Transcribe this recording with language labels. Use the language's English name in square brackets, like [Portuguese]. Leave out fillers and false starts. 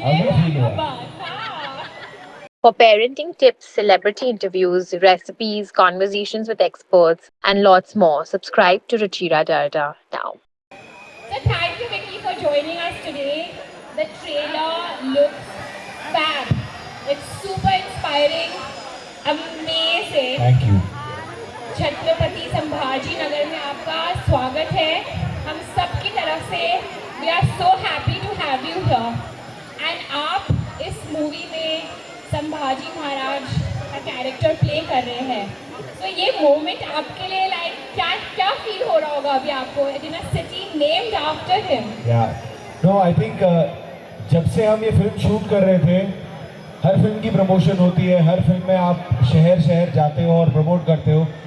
[English] For parenting tips, celebrity interviews, recipes, conversations with experts, and lots more, subscribe to Ruchira Darda now. So thank you, Vicky, for joining us today. The trailer looks fab. It's super inspiring, amazing. Thank you. [Hindi] Chhatrapati Sambhaji Nagar में आपका स्वागत है. हम सब की तरफ से [English] we are so happy to have you here. [Hindi] And आप इस मूवी में संभाजी महाराज का कैरेक्टर प्ले कर रहे हैं. तो ये मोमेंट आपके लिए लाइक क्या क्या फील हो रहा होगा अभी आपको [English] in a city named after him? Yeah. No, I think [Hindi] जब से हम ये फिल्म शूट कर रहे थे, हर फिल्म की प्रमोशन होती है, हर फिल्म में आप शहर शहर जाते हो और प्रमोट करते हो.